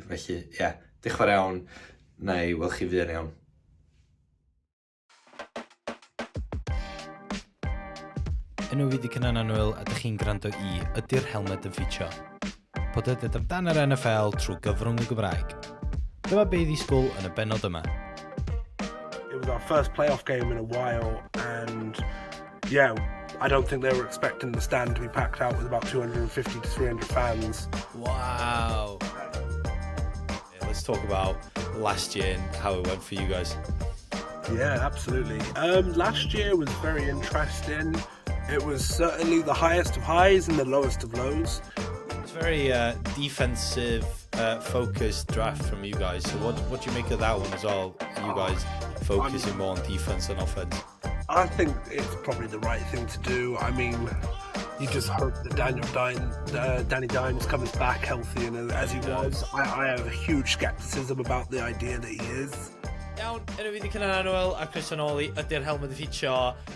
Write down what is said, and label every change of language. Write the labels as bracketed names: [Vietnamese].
[Welsh] Felly, diolch yn fawr iawn, na i weld chi fydd yn iawn. Enw fi di Cynan Anwyl a dych chi'n gwrando i Ydy'r Helmed yn ffitio. Podlediad amdan yr NFL trwy gyfrwng y Gymraeg. Dyma be i ddisgwyl yn y bennod yma. [English] It was our first playoff game in a while, and I don't think they were expecting the stand to be packed out with about 250 to 300 fans. Wow. Let's talk about last year and how it went for you guys. Yeah, absolutely. Last year was very interesting. It was certainly the highest of highs and the lowest of lows. It's very defensive focused draft from you guys. So what do you make of that one as well? You guys focusing more on defense than offense. I think it's probably the right thing to do. I mean, you just hope that Danny Dimes comes back healthy and as he was. I have a huge skepticism about the idea that he is. [Welsh] Iawn, enw fi di Cynan Anwyl a Chris Onoli, Ydy'r Helmed yn ffitio.